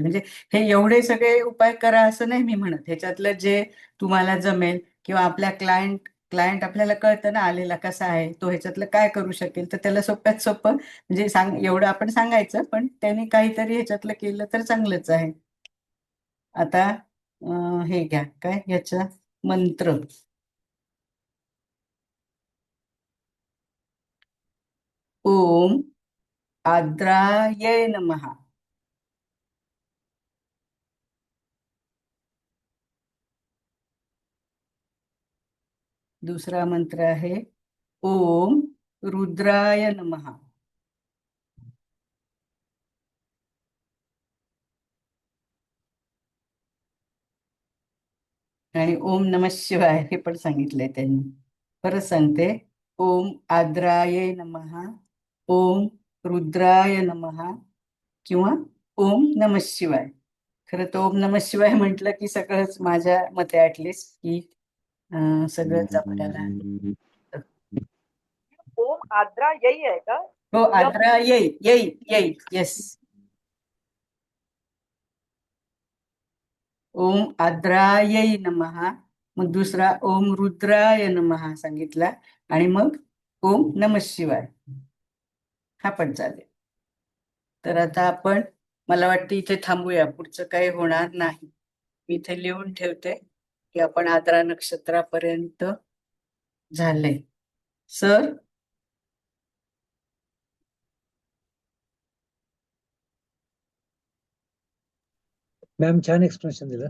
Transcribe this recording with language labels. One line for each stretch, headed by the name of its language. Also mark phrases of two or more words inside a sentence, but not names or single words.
Marathi: म्हणजे हे एवढे सगळे उपाय करा असं नाही मी म्हणत. ह्याच्यातलं जे तुम्हाला जमेल किंवा आपल्या क्लायंट आपल्याला कळतं ना आलेला कसा आहे, तो ह्याच्यातलं काय करू शकेल, तर त्याला सोप्यात सोपं म्हणजे एवढं आपण सांगायचं, पण त्यांनी काहीतरी ह्याच्यातलं केलं तर चांगलंच आहे. आता हे घ्या, काय ह्याचं मंत्र.
Sanskrit: ओम आद्राय नमः.
Marathi: दुसरा मंत्र आहे
Sanskrit: ओम रुद्राय नमः.
Marathi: आणि
Sanskrit: ओम नमः शिवाय
Marathi: हे पण सांगितलंय त्यांनी. परत सांगते
Sanskrit: ओम आद्राय नमः, ओम रुद्राय नमः किंवा ओम नमः शिवाय.
Marathi: खरं तर
Sanskrit: ओम नमः शिवाय
Marathi: म्हटलं की सगळंच माझ्या मते ऍटलिस्ट की सगळंच आपल्याला. ओम आद्रा यई आहे का? हो आद्रा येई येई येई येस.
Sanskrit: ओम आद्राय नमः,
Marathi: मग दुसरा
Sanskrit: ओम रुद्राय नमः
Marathi: सांगितला आणि मग
Sanskrit: ओम नमः शिवाय
Marathi: हा पण चालेल. तर आता आपण मला वाटतं इथे थांबूया, पुढचं काही होणार नाही. मी इथे लिहून ठेवते की आपण आद्रा नक्षत्रापर्यंत झाले. सर मॅम छान एक्सप्रेशन दिलं.